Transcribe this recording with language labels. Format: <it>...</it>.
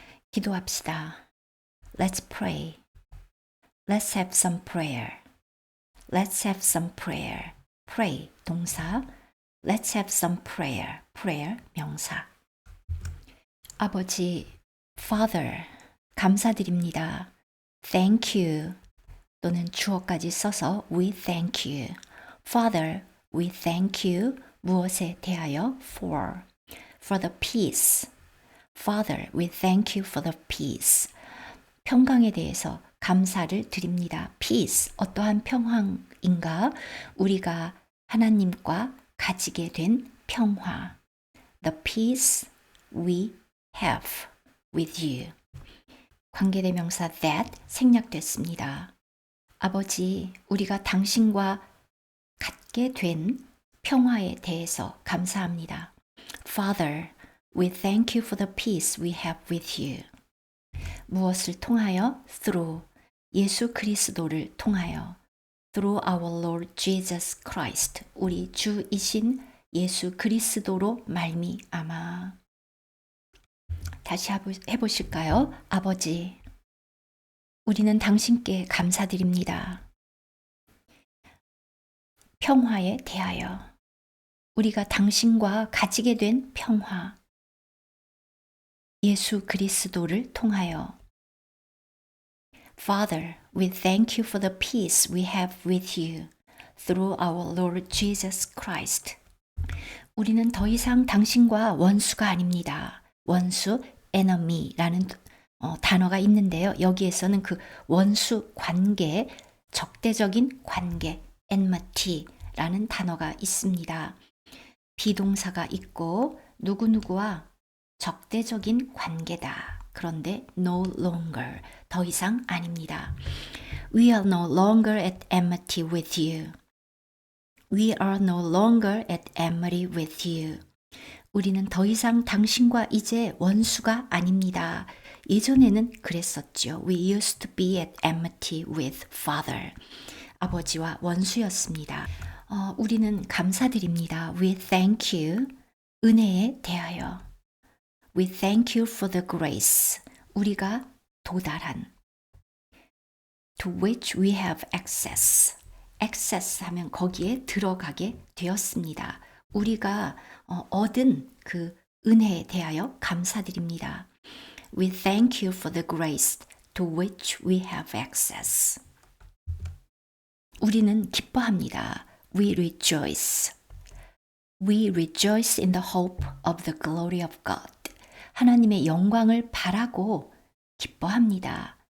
<ko>기도합시다.</ko> <en>Let's pray. Let's have some prayer. Let's have some prayer. Pray</en> <ko>동사.</ko> <en>Let's have some prayer. Prayer</en> <ko>명사. 아버지, Father, 감사드립니다.</ko> <en>Thank you</en> <ko>또는 주어까지 써서</ko> <en>we thank you. Father, we thank you.</en> <ko>무엇에 대하여?</ko> <en>For the peace. Father, we thank you for the peace.</en> <ko>평강에 대해서 감사를 드립니다. Peace, 어떠한 평강인가? 우리가 하나님과 가지게 된 평화.</ko> <en>The peace we have with you.</en> <ko>관계대명사 that 생략됐습니다. 아버지, 우리가 당신과 갖게 된 평화에 대해서 감사합니다.</ko> <en>Father, we thank you for the peace we have with you.</en> <ko>무엇을 통하여? Through 예수 그리스도를 통하여.</ko> <en>Through our Lord Jesus Christ,</en> <ko>우리 주이신 예수 그리스도로 말미암아. 다시 해보실까요? 아버지, 우리는 당신께 감사드립니다. 평화에 대하여, 우리가 당신과 가지게 된 평화, 예수 그리스도를 통하여.</ko> <en>Father, we thank you for the peace we have with you through our Lord Jesus Christ.</en> <ko>우리는 더 이상 당신과 원수가 아닙니다. 원수, enemy라는 단어가 있는데요. 여기에서는 그 원수 관계, 적대적인 관계, enmity라는 단어가 있습니다. 비동사가 있고 누구누구와 적대적인 관계다. 그런데</ko> <en>no longer,</en> <ko>더 이상 아닙니다.</ko> <en>We are no longer at enmity with you. We are no longer at enmity with you.</en> <ko>우리는 더 이상 당신과 이제 원수가 아닙니다. 예전에는 그랬었죠.</ko> <en>We used to be at enmity with Father.</en> <ko>아버지와 원수였습니다. 우리는 감사드립니다.</ko> <en>We thank you.</en> <ko>은혜에 대하여.</ko> <en>We thank you for the grace.</en> <ko>우리가 도달한.</ko> <en>To which we have access.</en> <ko>access 하면 거기에 들어가게 되었습니다. 우리가 얻은 그 은혜에 대하여 감사드립니다.</ko> <en>We thank you for the grace to which we have access.</en> <ko>우리는 기뻐합니다.</ko> <en>We rejoice. We rejoice in the hope of the glory of God.</en> <ko>하나님의 영광을 바라고 기뻐합니다.</ko>